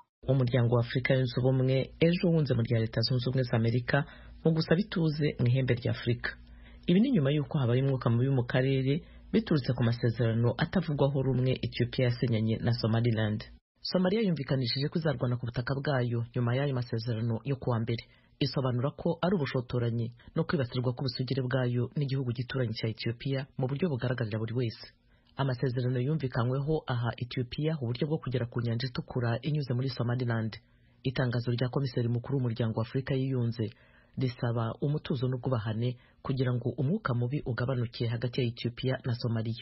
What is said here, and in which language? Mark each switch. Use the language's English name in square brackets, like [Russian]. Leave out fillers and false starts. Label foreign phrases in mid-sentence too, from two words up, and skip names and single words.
[Kinyarwanda] Umuryango wa Afrika yunze ubumwe ejo wunze mu rya Leta Zunze Ubumwe za Amerika mu gusaba ituze mu ihembe rya Afrika. Ibi ni nyuma y'uko habaye umwuka mubi mu karere biturutse ku masezerano atavugwaho rumwe Ethiopia yasinyanye na Somaliland. Somalia yumvikanishije ko izarwana ku butaka bwayo nyuma y'ayo masezerano yo kuwa mbere. Isobanura ko ari ubushotoranyi no kwibasirwa k'ubusugire bwayo n'igihugu gituranyi cya Ethiopia mu buryo bugaragarira buri wese. Amasezerano yumvikanyweho aha Ethiopia uburyo bwo kugera ku nyanja itukura inyuze muri Somaliland. [Rundi] Itangazo rya komiseri mukuru w'umuryango wa Afrika yiyunze risaba umutuzo n'ubwubahane kugira ngo umwuka mubi ugabanuke hagati ya Ethiopia na Somalia.